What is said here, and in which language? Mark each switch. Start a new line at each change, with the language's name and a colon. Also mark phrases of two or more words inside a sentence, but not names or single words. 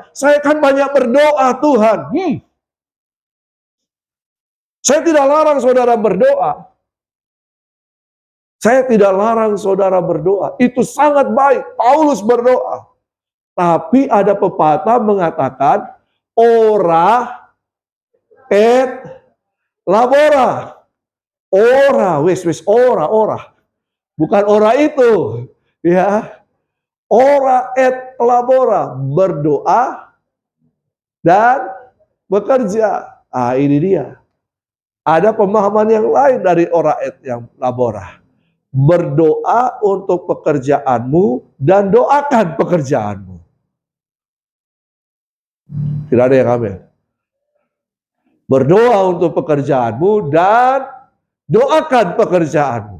Indonesian: Saya kan banyak berdoa Tuhan. Saya tidak larang saudara berdoa. Saya tidak larang saudara berdoa. Itu sangat baik. Paulus berdoa. Tapi ada pepatah mengatakan,
Latin: ora et labora. Ora, ora.
Indonesian: Bukan ora itu. Ya.
Latin: Ora et labora.
Indonesian: Berdoa dan bekerja. Ini dia. Ada pemahaman yang lain dari
Latin: ora et
Indonesian: yang labora. Berdoa untuk pekerjaanmu dan doakan pekerjaanmu. Tidak ada yang amin. Berdoa untuk pekerjaanmu dan doakan pekerjaanmu.